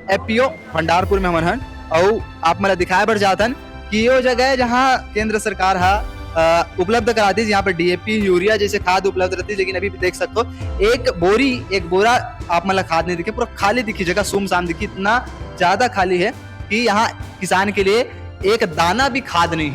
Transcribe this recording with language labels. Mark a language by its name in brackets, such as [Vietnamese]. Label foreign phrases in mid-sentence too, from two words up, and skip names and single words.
[Hindi] एफपीओ भंडारपुर में हमन हन और आप मला दिखाए बर जातन कि यो जगह है जहाँ केंद्र सरकार उपलब्ध कराती है, यहाँ पर डीएपी यूरिया जैसे खाद उपलब्ध रहती है। लेकिन अभी देख सकते हो एक बोरा आप मतलब खाद नहीं दिखे, पूरा खाली दिखी जगह, सुमसाम दिखी, इतना ज्यादा खाली है कि यहाँ किसान के लिए एक दाना भी खाद नहीं है।